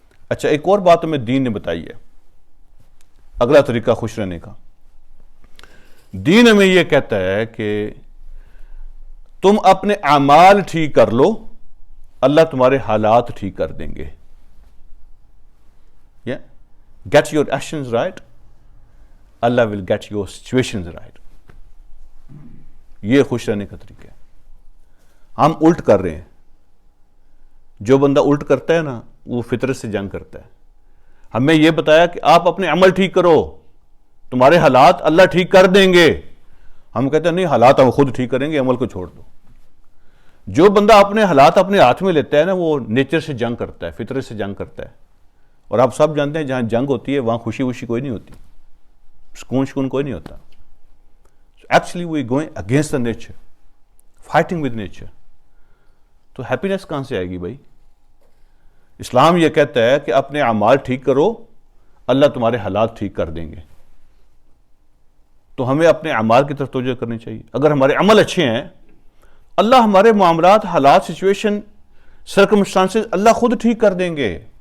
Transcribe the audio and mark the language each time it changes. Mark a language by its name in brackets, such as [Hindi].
[Urdu] اچھا، ایک اور بات ہمیں دین نے بتائی ہے، اگلا طریقہ خوش رہنے کا. دین ہمیں یہ کہتا ہے کہ تم اپنے اعمال ٹھیک کر لو، اللہ تمہارے حالات ٹھیک کر دیں گے. [English] Get your actions right, Allah will get your situations right. [Urdu] یہ خوش رہنے کا طریقہ ہے. ہم الٹ کر رہے ہیں. جو بندہ الٹ کرتا ہے نا وہ فطرت سے جنگ کرتا ہے. ہمیں یہ بتایا کہ آپ اپنے عمل ٹھیک کرو، تمہارے حالات اللہ ٹھیک کر دیں گے. ہم کہتے ہیں نہیں، حالات ہم خود ٹھیک کریں گے، عمل کو چھوڑ دو. جو بندہ اپنے حالات اپنے ہاتھ میں لیتا ہے نا وہ نیچر سے جنگ کرتا ہے، فطرت سے جنگ کرتا ہے. اور آپ سب جانتے ہیں جہاں جنگ ہوتی ہے وہاں خوشی وشی کوئی نہیں ہوتی، سکون کوئی نہیں ہوتا. [English] Actually we going against the nature, fighting with nature. [Urdu] تو ہیپینس کہاں سے آئے گی بھائی؟ اسلام یہ کہتا ہے کہ اپنے اعمال ٹھیک کرو، اللہ تمہارے حالات ٹھیک کر دیں گے. تو ہمیں اپنے اعمال کی طرف توجہ کرنی چاہیے. اگر ہمارے عمل اچھے ہیں، اللہ ہمارے معاملات، حالات، سچویشن، سرکمسٹانسز اللہ خود ٹھیک کر دیں گے.